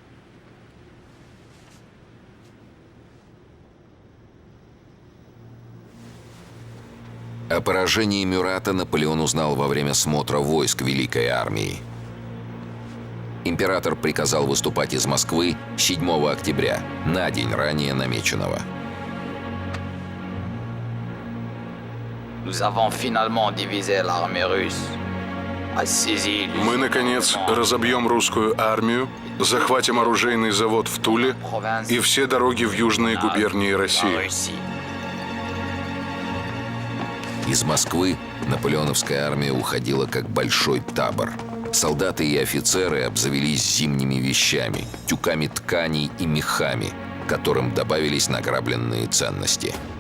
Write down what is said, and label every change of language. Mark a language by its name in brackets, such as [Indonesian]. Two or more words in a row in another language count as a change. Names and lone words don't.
[Russian] О поражении Мюрата Наполеон узнал во время смотра войск Великой армии. Император приказал выступать из Москвы 7 октября, на день ранее намеченного. [French] Nous avons finalement divisé l'armée russe. A saisi [Russian] Мы, наконец, разобьем русскую армию, захватим оружейный завод в Туле и все дороги в южные губернии России. Из Москвы наполеоновская армия уходила как большой табор. Солдаты и офицеры обзавелись зимними вещами, тюками тканей и мехами, к которым добавились награбленные ценности.